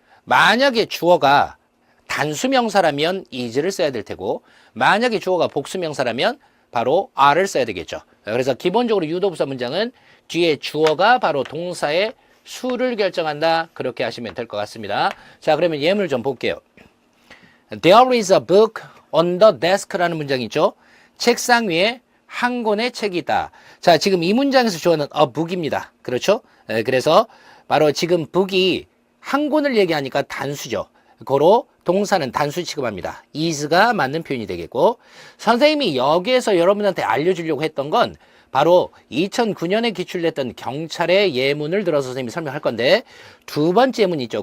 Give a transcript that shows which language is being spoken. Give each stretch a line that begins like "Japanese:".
Korean: 만약에 주어가 단수명사라면 is를 써야 될 테고 만약에 주어가 복수명사라면 바로 are를 써야 되겠죠. 그래서 기본적으로 유도부사 문장은 뒤에 주어가 바로 동사의 수를 결정한다. 그렇게 하시면 될 것 같습니다. 자, 그러면 예문을 좀 볼게요.
English: There is a book on the desk
Korean: 라는 문장이 있죠. 책상 위에 한 권의 책이 있다. 자, 지금 이 문장에서 주어는 a book입니다. 그렇죠? 그래서 바로 지금 book이 한 권을 얘기하니까 단수죠. 고로 동사는 단수 취급합니다. is가 맞는 표현이 되겠고 선생님이 여기에서 여러분한테 알려주려고 했던 건 바로 2009년에 기출됐던 경찰의 예문을 들어서 선생님이 설명할 건데 두 번째 예문 있죠.